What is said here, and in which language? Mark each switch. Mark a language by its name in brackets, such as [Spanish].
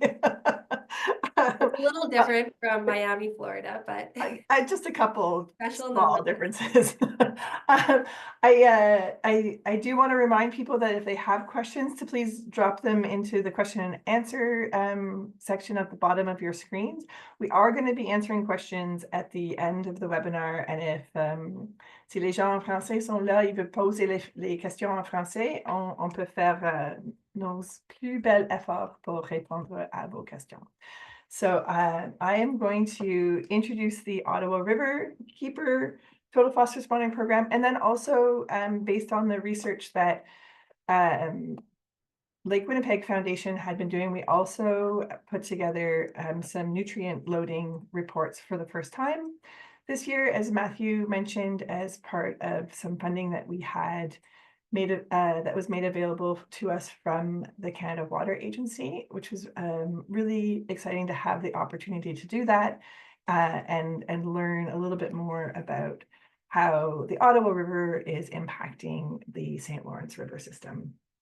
[English] It's a little different from Miami, Florida, but just a couple special small differences. I do want to remind people that if they have questions, to please drop them into the question and answer section at the bottom of your screens. We are going to be answering questions at the end of the webinar, and if [French] si les gens en français sont là, ils veulent poser les questions en français, on peut faire nos plus belles efforts pour répondre à vos questions. [English] So I am going to introduce the Ottawa River Keeper Total Phosphorus Monitoring Program, and then also based on the research that Lake Winnipeg Foundation had been doing, we also put together some nutrient loading reports for the first time this year, as Matthew mentioned, as part of some funding that we had made that was made available to us from the Canada Water Agency, which was really exciting to have the opportunity to do that and learn a little bit more about how the Ottawa River is impacting the St. Lawrence River system.